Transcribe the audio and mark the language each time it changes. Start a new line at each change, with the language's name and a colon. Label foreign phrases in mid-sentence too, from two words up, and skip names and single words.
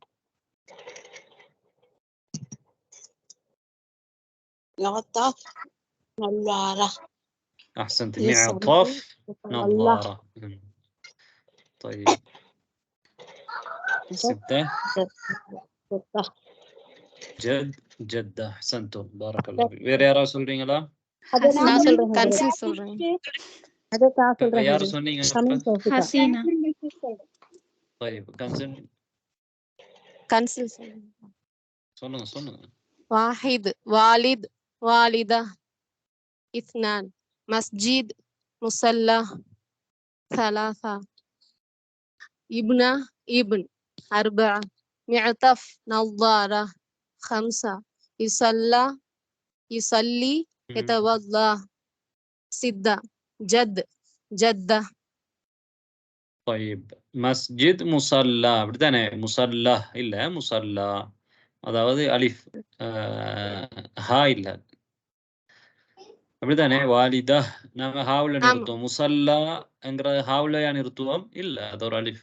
Arabic: معطف نظارة. أحسنت. معطف نظارة. طيب 6 جد. جدة أحسنتم بارك الله فيك.
Tamil: வேற யாராவது சொல்றீங்களா? நான் சொல்றேன் கன்சில் சொல்றேன். யார் சொன்னீங்க? ஹசீனா. طيب கன்சன் கன்சில் சொல்றேன். சொல்லுங்க.
Arabic: واحد والد والدة اثنان مسجد مصلى ثلاثة ابنة ابن أربعة معطف نظارة خمسة يصلي يتوضأ ستة جد جدة.
Tamil: طيب
Arabic: مسجد مصلى
Tamil: அப்படித்தானே? முசல்லா இல்ல முசல்லா, அதாவது அலிஃப் ஹா இல்ல அப்படித்தானே? வாலிதா நாங்க ஹாவுல நிறுத்துவோம். முசல்லாங்கிற ஹாவுலயா நிறுத்துவோம்? இல்ல, அது ஒரு அலிஃப்.